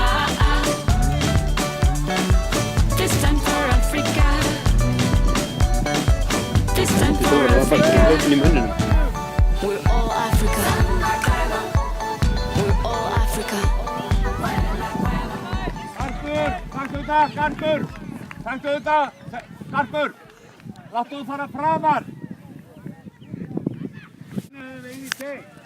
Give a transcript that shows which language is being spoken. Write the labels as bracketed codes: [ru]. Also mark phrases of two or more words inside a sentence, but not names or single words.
[en] This time for Africa. This time for Africa. We're all Africa. We're all Africa. [is] Garpur! Taktu þetta! Garpur! Láttu þú fara framar! Einn í teg!